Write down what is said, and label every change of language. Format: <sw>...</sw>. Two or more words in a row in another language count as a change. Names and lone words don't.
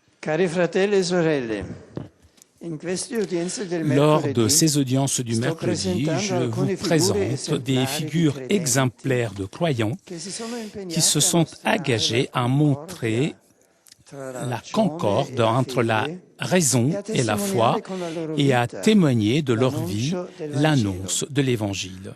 <it>Cari fratelli e sorelle, in queste udienze del</it> <fr>Lors de</fr> <it>mercoledì</it> <fr>ces audiences du mercredi, je vous présente des figures exemplaires de croyants qui se sont engagés à montrer la concorde entre la raison et la foi et à témoigner de leur vie l'annonce de l'Évangile.</fr>